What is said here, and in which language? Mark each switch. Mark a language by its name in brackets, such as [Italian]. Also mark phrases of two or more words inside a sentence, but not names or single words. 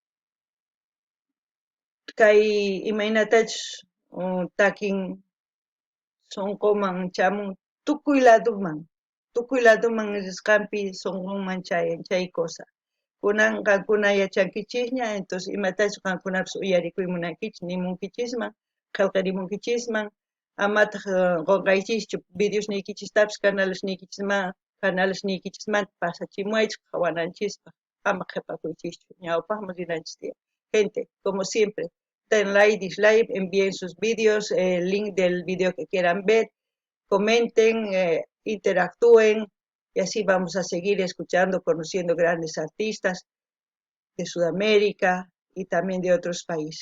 [Quechua] kay imaynatachus takin sunquman chamun tukuy laduman risqanpi sunqunman chayan chay cosa kunan qankuna yachankichisña entonces imatachus qankunapis uyarikuy munankichis nimunkichisman qillqarimunkichisman amataq qunqaychischu videosniykichishtapis canalesniykichismanta pasachimuaychik qhawananchispaq ama qhipakuychischu ñawpaqman rinanchis tiyan [Spanish] gente como siempre den like, dislike, envíen sus vídeos, el link del video que quieran ver, comenten, interactúen y así vamos a seguir escuchando, conociendo grandes artistas de Sudamérica y también de otros países.